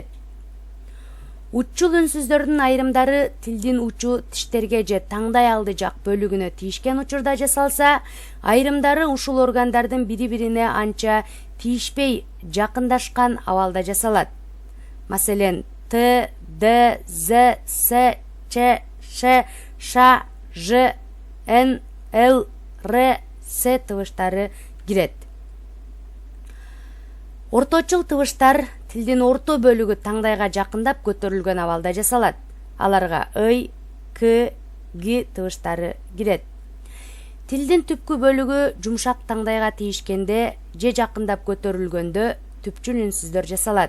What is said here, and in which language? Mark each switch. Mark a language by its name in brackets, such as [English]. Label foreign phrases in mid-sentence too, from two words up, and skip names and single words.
[Kyrgyz] Уччул үнсүздөрдүн айрымдары тилдин учу тиштерге же таңдай алды жак бөлүгүнө тийишкен учурда жасалса, айрымдары ушул органдардын бири-бирине анча тийишпей жакындашкан абалда жасалат. Маселен, Т, Д, З, С, Ч, Ш, Ш, Ж, Н, Л, Р, С тыбыштары кирет. Орточул тыбыштар тилдин орто бөлүгү таңдайга жакындап көтөрүлгөн абалда жасалат. Аларга Й, К, Г тыбыштары кирет. Тилдин түпкү бөлүгү жумшак таңдайга тийишкенде же жакындап көтөрүлгөндө түпчүл үнсүздөр жасалат.